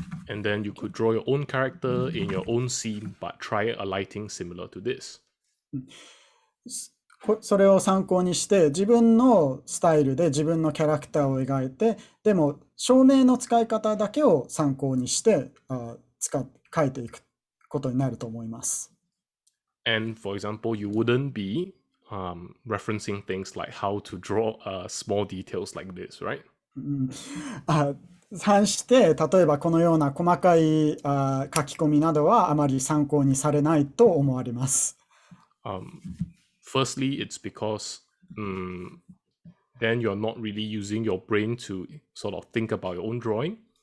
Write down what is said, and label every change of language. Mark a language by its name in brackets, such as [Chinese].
[English] And then you could draw your own character in your own scene, but try a lighting similar to this. [Japanese] それを参考にして自分のスタイルで自分のキャラクターを描いて、でも照明の使い方だけを参考にして描いていくことになると思います。 [English] And for example, you wouldn't be referencing things like how to draw small details like this, right? [Japanese] 反して例えばこのような細かい書き込みなどはあまり参考にされないと思われます。 [English] Firstly, it's because then you're not really using your brain to sort of think about your own drawing.